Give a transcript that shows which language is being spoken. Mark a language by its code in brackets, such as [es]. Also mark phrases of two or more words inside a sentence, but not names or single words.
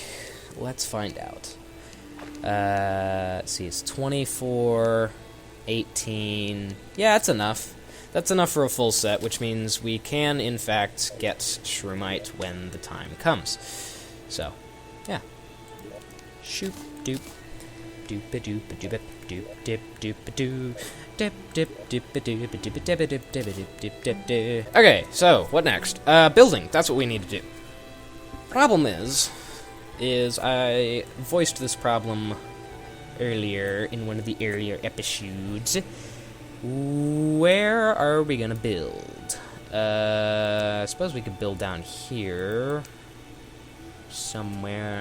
[en] Let's find out. Let's see, it's 24, 18. Yeah, that's enough. That's enough for a full set, which means we can, in fact, get Shroomite when the time comes. So, yeah. Shoop, doop, doop, doop, doop, doop, dip, doop, doo, dip, dip, dip, doop, dip, dip, dip, dip, dip, dip, dip. Okay, so, what next? Building. That's what we need to do. Problem is I voiced this problem earlier in one of the earlier episodes. Where are we gonna build? I suppose we could build down here somewhere.